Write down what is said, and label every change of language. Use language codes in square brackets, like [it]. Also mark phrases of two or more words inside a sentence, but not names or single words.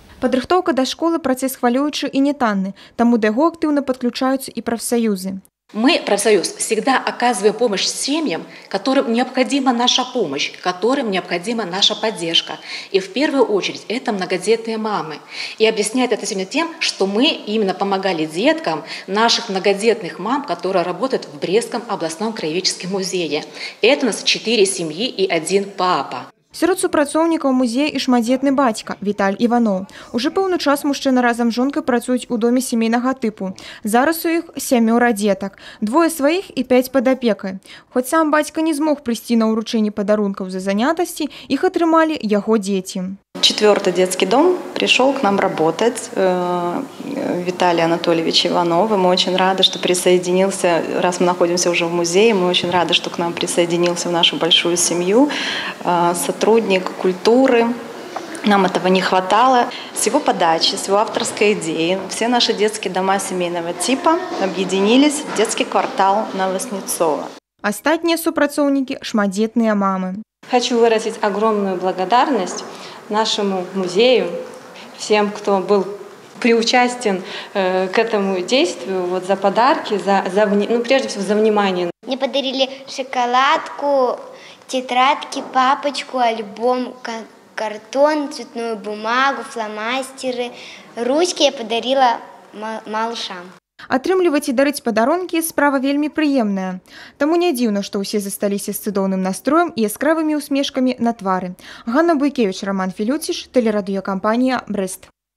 [be] Падрыхтоўка да школы працэс хвалюючы і нетанны, таму да яго актыўна падключаюцца і прафсаюзы. [ru] Мы, профсоюз, всегда оказываем помощь семьям, которым необходима наша помощь, которым необходима наша поддержка. И в первую очередь это многодетные мамы. И объясняет это сегодня тем, что мы именно помогали деткам наших многодетных мам, которые работают в Брестском областном краеведческом музее. Это у нас 4 семьи и 1 папа. [be] Сярод супрацоўнікаў музея і шматдзетны бацька Віталь Іваноў. Уже пэўны час мужчына разам з жонкай працуюць у доме сямейнага тыпу. Зараз у іх 7 дзетак, 2 сваіх і 5 пад апекай. Хоць сам бацька не змог прыйсці на ўручэнне падарункаў за занятасці, іх атрымалі яго дзеці. [ru] 4-й детский дом пришел к нам работать, Виталий Анатольевич Иванов. Мы очень рады, что присоединился, раз мы находимся уже в музее, мы очень рады, что к нам присоединился в нашу большую семью сотрудник культуры. Нам этого не хватало. С его подачи, с его авторской идеи все наши детские дома семейного типа объединились в детский квартал Новоснецово. [be] Астатнія супрацоўнікі – шматдзетныя мамы. [ru] Хочу выразить огромную благодарность нашему музею, всем, кто был приучастен к этому действию, за подарки, прежде всего за внимание. Мне подарили шоколадку, тетрадки, папочку, альбом, картон, цветную бумагу, фломастеры. Ручки я подарила малышам. [be] Атрымліваць і дарыць падарункі – справа вельмі прыемная. Таму не дзіўна, што ўсе засталіся з цудоўным настроем і яскравымі усмешкамі на твары. Ганна Буйкевіч, Роман Філюціш, тэлерадыёкампанія «Брест».